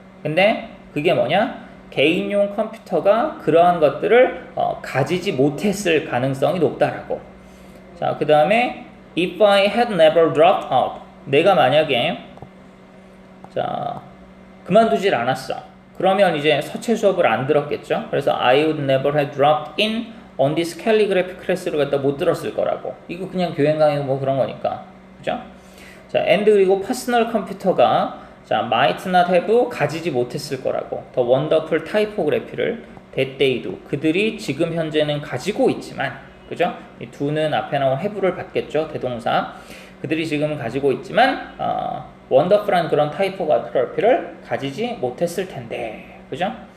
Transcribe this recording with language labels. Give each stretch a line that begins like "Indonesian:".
Korean: 근데 그게 뭐냐? 개인용 컴퓨터가 그러한 것들을 가지지 못했을 가능성이 높다라고. 자, 그 다음에
English: if I had never dropped out,
Korean: 내가 만약에 자, 그만두질 않았어. 그러면 이제 서체 수업을 안 들었겠죠.
English: 그래서 I would never have dropped in on this calligraphy class를
Korean: 갖다 못 들었을 거라고. 이거 그냥 교양 강의 뭐 그런 거니까. 그죠? 자, and 그리고 퍼스널 컴퓨터가 자, might not have 가지지 못했을 거라고. 더 원더풀 타이포그래피를
English: that they do,
Korean: 그들이 지금 현재는 가지고 있지만, 그죠? 이 do는 앞에 나온 have를 받겠죠. 대동사. 그들이 지금 가지고 있지만 원더풀한 그런 타이포그래피를 가지지 못했을 텐데. 그죠?